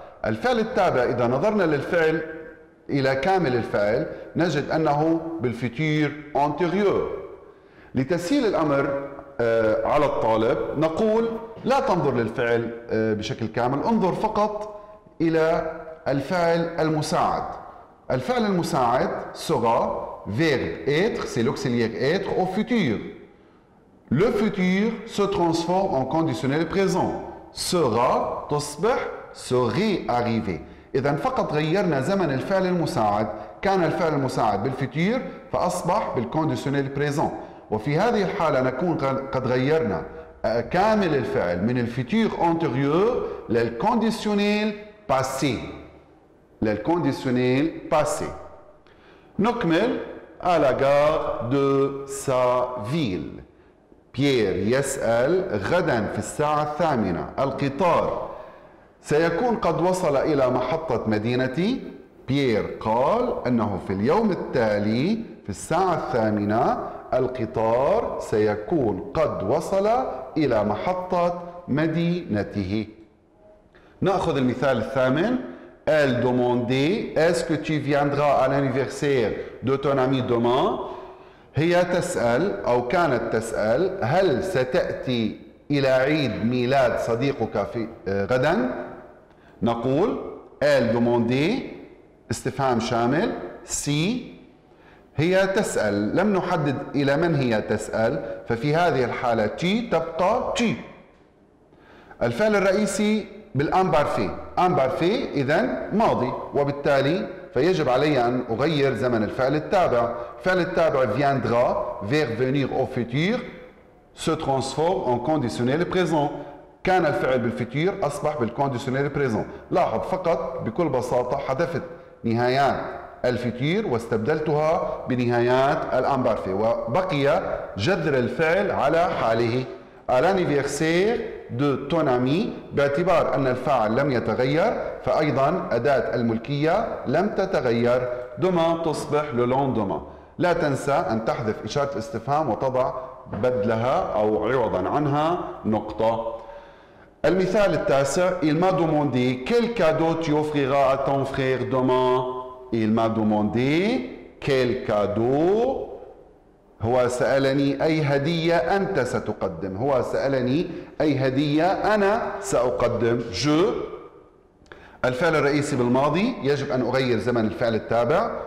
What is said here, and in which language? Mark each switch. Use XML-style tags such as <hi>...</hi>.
<ar>الفعل التابع إذا نظرنا للفعل إلى كامل الفعل نجد أنه بالفيتور أنتيريور. لتسهيل الأمر على الطالب نقول لا تنظر للفعل بشكل كامل، انظر فقط إلى الفعل المساعد. الفعل المساعد</ar> <fr>sera verbe être, c'est l'auxiliaire être au futur. Le futur se transforme en conditionnel présent. sera</fr> <ar>تصبح</ar> <fr>serait arrivé.</fr> <ar>إذا فقط غيرنا زمن الفعل المساعد، كان الفعل المساعد بالفيتور فأصبح بالكونديسيونيل بريزون. وفي هذه الحالة نكون قد غيرنا كامل الفعل من الفيتور أنتيريور للكونديسيونيل باسي. للكونديسيونيل باسي. نكمل</ar> <fr>à la gare de sa ville.</fr> <ar>بيير يسأل غدا في الساعة 8 القطار سيكون قد وصل إلى محطة مدينتي. بيير قال أنه في اليوم التالي في الساعة 8 القطار سيكون قد وصل إلى محطة مدينته. نأخذ المثال الثامن.</ar> <fr>Elle demandait est-ce que tu viendras à l'anniversaire de ton ami demain.</fr> <ar>هي تسأل أو كانت تسأل هل ستأتي إلى عيد ميلاد صديقك في غدا. نقول</ar> <fr>elle demandait</fr> <ar>استفهام شامل سي. هي تسأل لم نحدد إلى من هي تسأل، ففي هذه الحالة تي تبقى تي. الفعل الرئيسي بالأمبارفي. أمبارفي إذن ماضي، وبالتالي فيجب علي أن أغير زمن الفعل التابع. الفعل التابع</ar> <fr>viendra vers venir au futur se transforme en conditionnel présent.</fr> <ar>كان الفعل بالفيتور أصبح بالكونديسيونيل بريزون. لاحظ فقط بكل بساطة حذفت نهايات الفيتور واستبدلتها بنهايات الأمبارفي، وبقي جذر الفعل على حاله.</ar> <fr>à l'anniversaire de ton ami.</fr> <ar>باعتبار أن الفاعل لم يتغير فأيضا أداة الملكية لم تتغير.</ar> <fr>demain</fr> <ar>تصبح</ar> <fr>le lendemain.</fr> <ar>لا تنسى أن تحذف إشارة الاستفهام وتضع بدلها أو عوضا عنها نقطة. المثال التاسع.</ar> <fr>Il m'a demandé quel cadeau tu offriras à ton frère demain. Il m'a demandé quel cadeau.</fr> <ar>هو سألني أي هدية أنت ستقدم. هو سألني أي هدية أنا سأقدم.</ar> <fr>je.</fr> <ar>الفعل الرئيسي بالماضي يجب أن أغير زمن الفعل التابع.</ar>